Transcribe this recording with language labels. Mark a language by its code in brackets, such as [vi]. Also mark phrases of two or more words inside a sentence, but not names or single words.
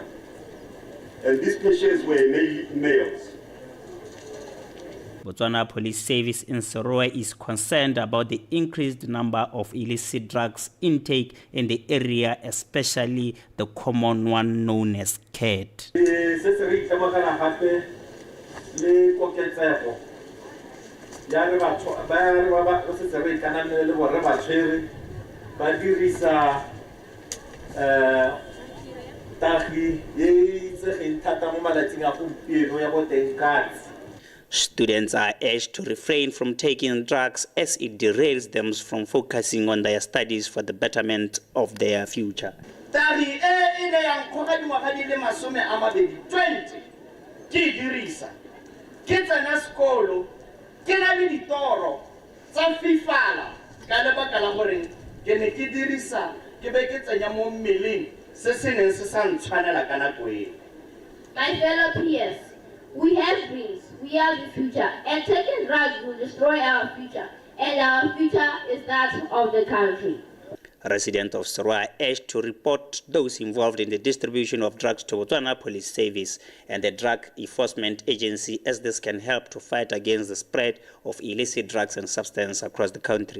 [en] And these patients were mainly males. Botswana Police Service in Serowe is concerned about the increased number of illicit drugs intake in the area, especially the common one known as cat. [tn] Ya re batho ba se re kanane le borre ba tshwere ba dirisa tagi ye itse thata mo malatsing a gompieno ya go teng katse. [en] Students are urged to refrain from taking drugs as it derails them from focusing on their studies for the betterment of their future. [tn] Tagi e ne yang khoga dingwaga di le 20 ke dirisa ke tsena sekolo ke na le ditoro tsa fifala ka lebaka la gore ke ne ke dirisa ke be ke tsenya mo mmeleng se se neng se sa ntshwanela ka nako e. [en] My fellow peers, we have dreams, we are the future, and taking drugs will destroy our future, and our future is that of the country. Residents of Serowe urged to report those involved in the distribution of drugs to Botswana Police Service and the Drug Enforcement Agency, as this can help to fight against the spread of illicit drugs and substances across the country.